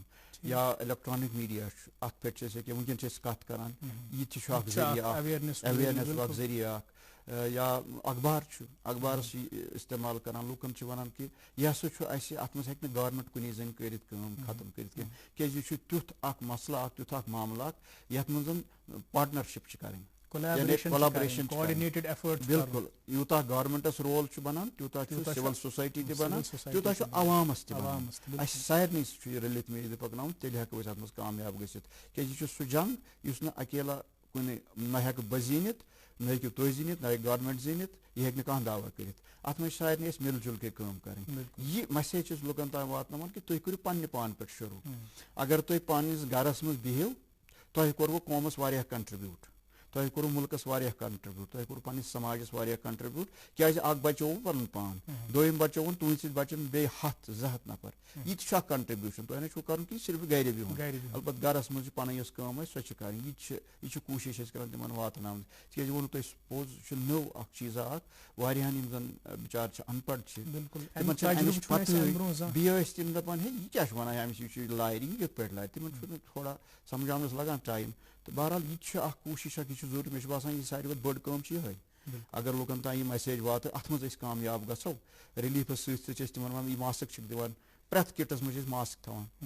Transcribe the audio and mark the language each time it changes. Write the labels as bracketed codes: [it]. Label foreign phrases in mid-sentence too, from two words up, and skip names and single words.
[ks] یا [en] electronic media [ks] چھُ, اتھ پٮ۪ٹھ چھِ أسۍ ییٚکیٛاہ وٕنکٮ۪ن چھِ أسۍ کتھ کران, یہِ تہِ چھُ اکھ ذٔریعہٕ, اویرنیس اکھ ذٔریعہٕ اکھ. یا اخبار چھُ, اخبارس چھِ استعمال کران, لُکن چھِ ونان کہ یہِ ہسا چھُ اسہِ, اتھ منٛز ہیٚکہِ نہٕ گورمنٹ کُنی زٔنۍ کٔرِتھ کٲم ختم کٔرِتھ کینٛہہ, کیازِ یہِ چھُ تیُتھ اکھ مسلہٕ, اکھ تیُتھ اکھ معاملہٕ اکھ یتھ منٛز پاٹنرشپ چھِ کرٕنۍ. [en] collaboration coordinated effort [ks] بالکل یوٗتاہ گورمنٹس رول چھُ بنان تیوٗتاہ چھُ [en] civil society [ks] تہِ بنان تیوٗتاہ چھُ عوامس تہِ بنان اَسہِ سارنٕے چھُ یہِ رٔلِتھ میٖلِتھ پکناوُن تیٚلہِ ہٮ۪کو أسۍ اتھ منٛز کامیاب گٔژھِتھ کیازِ یہِ چھُ سُہ جنگ یُس نہٕ اکیلا کُنہِ نہ ہٮ۪کہٕ بہٕ زیٖنِتھ نہ ہیٚکِو تُہۍ زیٖنِتھ نہ ہیٚکہِ گورمنٹ زیٖنِتھ یہِ ہیٚکہِ نہٕ کانٛہہ دعوا کٔرِتھ اتھ منٛز چھِ سارنٕے أسۍ [ur] مِل جُل کے [ks] کٲم کرٕنۍ یہِ مسیج چھِ أسۍ لُکن تام واتناوان کہِ تُہۍ کٔرِو پننہِ پانہٕ پٮ۪ٹھ شروٗع اگر تُہۍ پننِس گرس منٛز بِہِو تۄہہِ کوٚروٕ قومس واریاہ کنٹربیوٗٹ تۄہہِ کوٚروٕ مُلکس واریاہ کنٹربیوٗٹ تۄہہِ کوٚروٕ پننِس سماجس واریاہ کنٹربیوٗٹ کیازِ اکھ بچووُ پنُن پان دوٚیِم بچووُن تُہنٛدِ سۭتۍ بچن بیٚیہِ 100-200 نفر یہِ تہِ چھُ اکھ کنٹربیوٗشن تۄہہِ نہ چھُو کرُن کہِ صرف گرِ بِہُن البتہٕ گرس منٛز چھِ پنٕنۍ یۄس کٲم آسہِ سۄ چھِ کرٕنۍ یہِ چھِ کوٗشش أسۍ کران تِمن واتناوٕنۍ تِکیازِ ووٚنوُ تۄہہِ سپوز یہِ چھُ نٔو اکھ چیٖزا اکھ واریاہن یِم زن بِچار چھِ ان پڑھ چھِ تِمن چھِ امِچ پتہٕ بیٚیہِ ٲسۍ تِم دپان ہے یہِ کیاہ چھُ ونان أمِس یہِ چھُ لارِ یہِ کِتھ پٲٹھۍ لارِ تِمن چھُ تھوڑا سمجھاونس لگان ٹایم تہٕ بہرحال یہِ تہِ چھُ اکھ کوٗشش اکھ یہِ چھُ ضروٗری مےٚ چھُ باسان یہِ ساروی کھۄتہٕ بٔڑ کٲم چھِ یِہے اگر لُکن تام یہِ میسیج واتہِ اتھ منٛز أسۍ کامیاب گژھو ریلیٖفس سۭتۍ سۭتۍ چھِ أسۍ تِمن ونان یہِ ماسک چھِکھ دِوان پرٛٮ۪تھ کِٹس منٛز چھِ أسۍ ماسک تھاوان